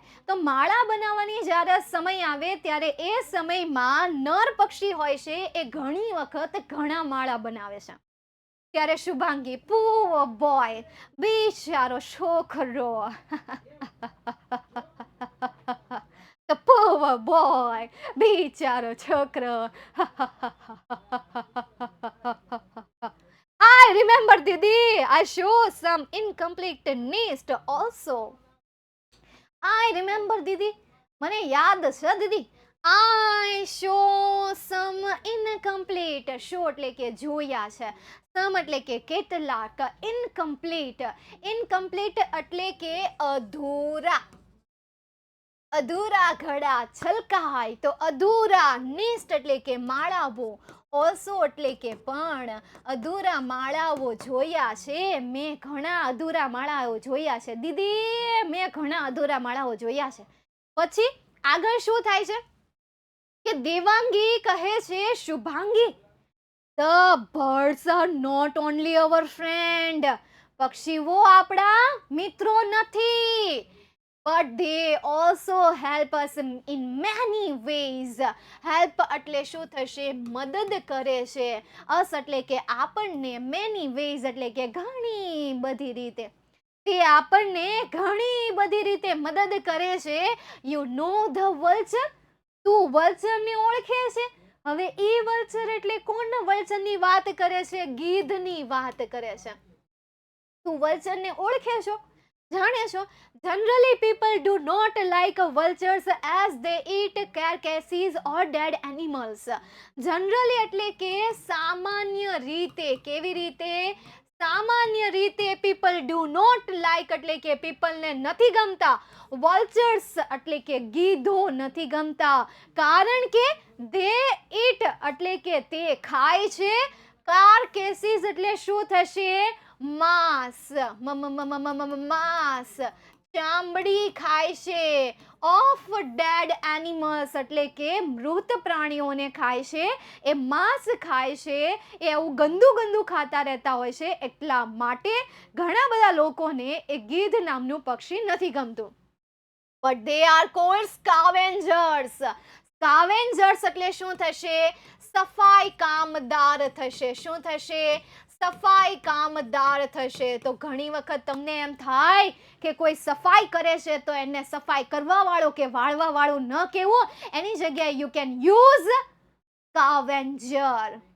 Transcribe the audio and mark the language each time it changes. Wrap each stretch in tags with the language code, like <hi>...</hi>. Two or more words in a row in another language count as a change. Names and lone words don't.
<gu>તો માળા બનાવવાની જ્યારે સમય આવે ત્યારે એ સમયમાં નર પક્ષી હોય છે એ ઘણી વખત ઘણા માળા બનાવે છે. ત્યારે શુભાંગી,</gu> <en>poor boy,</en> <gu>બિચારો છોકરો. તો</gu> <en>poor boy,</en> <gu>બિચારો છોકરો.</gu> <en>I remember, Didi. I show some incomplete nest also. I remember, Didi.</en> <gu>મને યાદ છે દીદી.</gu> <en>I show some incomplete.</en> <gu>show એટલે કે જોયા છે. some એટલે કે કેટલાક. incomplete. incomplete એટલે કે અધૂરા. અધૂરા ઘડા છલકાય તો અધૂરા. નેસ્ટ એટલે કે માળાઓ. ઓલ્સો એટલે કે પણ. અધૂરા માળાઓ જોયા છે મેં, ઘણા અધૂરા માળાઓ જોયા છે દીદી, મેં ઘણા અધૂરા માળાઓ જોયા છે. પછી આગળ શું થાય છે કે દેવાંગી કહે છે શુભાંગી,</gu> <en>the birds are not only our friend.</en> <gu>પક્ષીઓ આપણા મિત્રો નથી,</gu> <en>but they also help us in many ways.</en> <gu>help એટલે શું થશે? મદદ કરે છે. us એટલે કે આપણને,</gu> <en>many ways</en> <gu>એટલે કે ઘણી બધી રીતે. તે આપણને ઘણી બધી રીતે મદદ કરે છે.</gu> <en>you know the vulture.</en> <gu>તું વલ્ચરને ઓળખે છે? હવે એ વલ્ચર એટલે કોણ વલ્ચરની વાત કરે છે? ગીધની વાત કરે છે. તું વલ્ચરને ઓળખે છો? જાણે છો?</gu> <en>Generally people do not like vultures as they eat carcasses or dead animals.</en> <gu>Generally એટલે કે સામાન્ય રીતે. કેવી રીતે? સામાન્ય રીતે</gu> <en>people do not like</en> <gu>એટલે કે people ને નથી ગમતા. vultures એટલે કે ગીધો નથી ગમતા, કારણ કે</gu> <en>they eat</en> <gu>એટલે કે તે ખાય છે. carcasses એટલે શું થશે? માંસ. માંસ, ચામડી ખાય છે.</gu> <en>of dead animals</en> <gu>એટલે કે મૃત પ્રાણીઓને ખાય છે. એ માંસ ખાય છે, એ એવું ગંદુ ગંદુ ખાતા રહેતા હોય છે, એટલા માટે ઘણા બધા લોકોને એ ગીધ નામનું પક્ષી નથી ગમતું.</gu> <en>બટ they are called scavengers.</en> <gu>scavengers એટલે શું થશે? સફાઈ કામદાર થશે. શું થશે? સફાઈ કામદાર થશે. તો ઘણી વખત તમને એમ થાય કે કોઈ સફાઈ કરે છે તો એને સફાઈ કરવા વાળો કે વાળવા વાળું ન કહેવું, એની જગ્યાએ</gu> <en>you can use scavenger.</en>